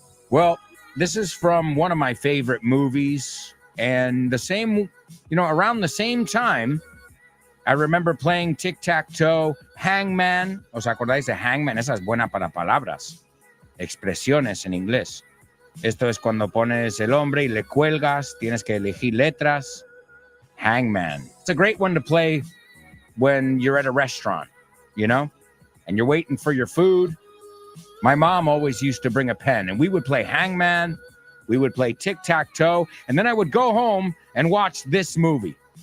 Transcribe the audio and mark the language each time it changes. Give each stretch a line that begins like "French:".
English: Well, this is from one of my favorite movies. And around the same time, I remember playing tic-tac-toe, hangman.
Spanish: ¿Os acordáis de hangman? Esa es buena para palabras. Expresiones en inglés. Esto es cuando pones el hombre y le cuelgas. Tienes que elegir letras.
English: Hangman. It's a great one to play when you're at a restaurant, and you're waiting for your food. My mom always used to bring a pen, and we would play hangman. We would play tic-tac-toe, and then I would go home and watch this movie.